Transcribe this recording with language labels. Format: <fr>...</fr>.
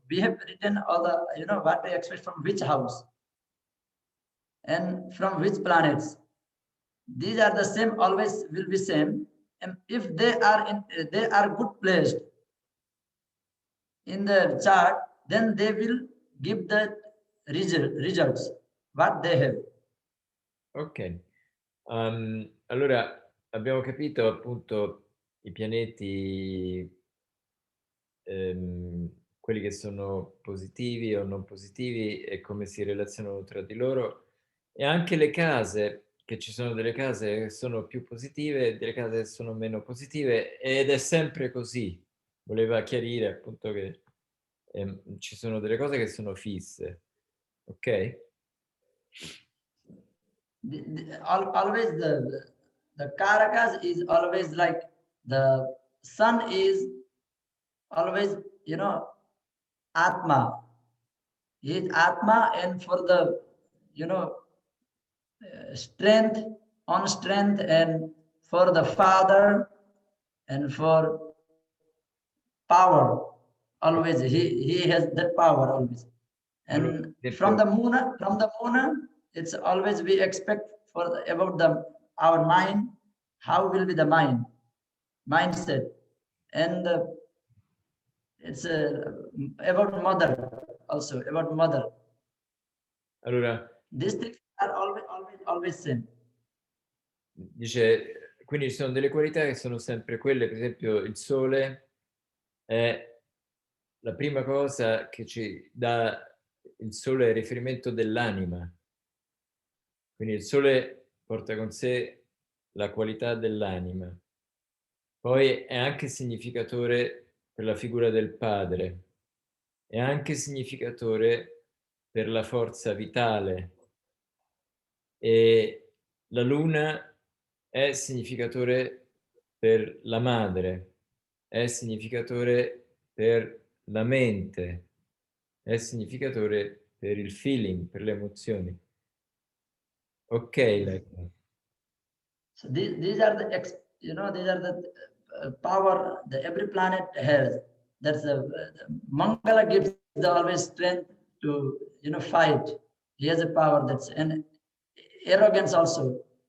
<en>We have written all the, you know, what to expect from which house and from which planets. These are the same, always will be same. And if they are good placed in the chart, then they will give the results what they have. Ok.</en> <it>Allora abbiamo capito appunto i pianeti, quelli che sono positivi o non positivi e come si relazionano tra di loro, e anche le case, che ci sono delle case che sono più positive e delle case che sono meno positive, ed è sempre così. Voleva chiarire appunto che ci sono delle cose che sono fisse, ok?</it> <en>Always the karakas is always like the sun is always, you know, atma. He is atma, and for the, you know, strength on strength, and for the father and for power, always he has that power always. And from the moon, it's always we expect for about our mind, how will be the mindset, and it's about mother also, about mother.</en> <it>Allora,</it> <en>These things are always same.</en> <it>Dice, quindi ci sono delle qualità che sono sempre quelle, per esempio il sole è la prima cosa che ci dà, il sole è il riferimento dell'anima, quindi il sole porta con sé la qualità dell'anima. Poi è anche significatore per la figura del padre, è anche significatore per la forza vitale, e la luna è significatore per la madre, è significatore per la mente, è significatore per il feeling, per le emozioni. Ok, Lecco.</it> <en>So these are the these are the power that every planet has. That's Mangala gives the always strength to fight. He has a power that's and arrogance also.</en>